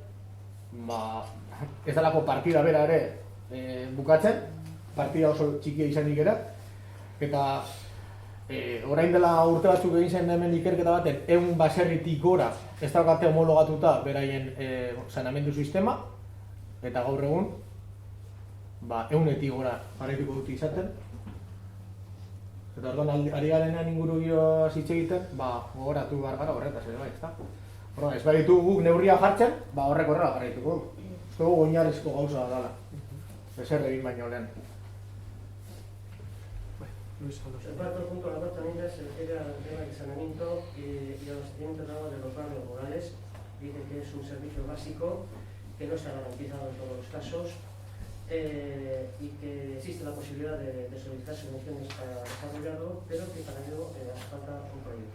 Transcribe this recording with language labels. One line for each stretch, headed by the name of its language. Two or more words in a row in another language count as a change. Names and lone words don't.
Basque: ez dalako partida bera ere bukatzen, partida oso txikia izanik ere, eta orain dela urte batzuk egin zen hemen ikerketa baten, 100 baserritik gora ez daukate homologatuta beraien saneamendu sistema, eta gaur egun 100-etik gora jarraituko dut izaten. Eta orduan ari garenean ingurugioa hitz egiten, gogoratu behar gara horretaz ere bai, ezta? Orduan, ez baditu guk neurria jartzen, horrek horrela jarraituko du. Ez dugu oinarrizko gauza dela. Ezer egin baino lehen.
Spanish: El cuarto punto de la cuarta enmienda se refiere al tema del saneamiento y al abastecimiento de agua de los barrios rurales. Dice que es un servicio básico que no está garantizado en todos los casos y que existe la posibilidad de solicitar subvenciones para desarrollarlo, pero que para ello hace falta un proyecto.